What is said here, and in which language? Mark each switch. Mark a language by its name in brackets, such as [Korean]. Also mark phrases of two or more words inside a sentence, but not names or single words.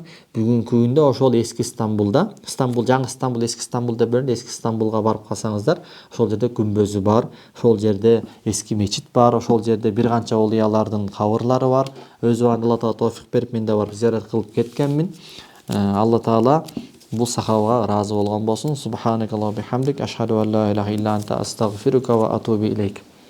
[Kyrgyz] Бүгүнкү күндө ошол эски Стамбулда, жаңы Стамбул, эски Стамбул деп бөлүнөт. Эски Стамбулга барып калсаңыздар, ошол жерде күмбөзү бар, ошол жерде эски мечит бар, ошол жерде бир канча олиялардын кабырлары бар. Өз убагында Алла Таала товфик берип, мен да барып зиярат кылып кеткенмин. Алла Таала бул сахабага ыраазы болгон болсун. [Arabic] سبحانك اللهم بحمدك، أشهد أن لا إله إلا أنت أستغفرك وأتوب إليك.